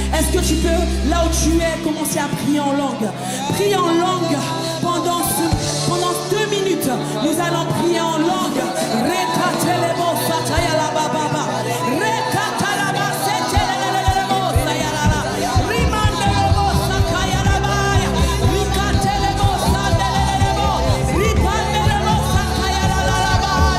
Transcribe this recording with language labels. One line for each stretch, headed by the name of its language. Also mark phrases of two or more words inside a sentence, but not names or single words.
French: Est-ce que tu peux, là où tu es, commencer à prier en langue? Prie en langue pendant 2 minutes. Nous allons prier en langue. Rekatelebo satayala bababa. Rekatalaba setelelelelebo sayalala. Rimandelebo sakayala baya. Rikatelebo sandelelelebo. Ripandelebo sakayala baya.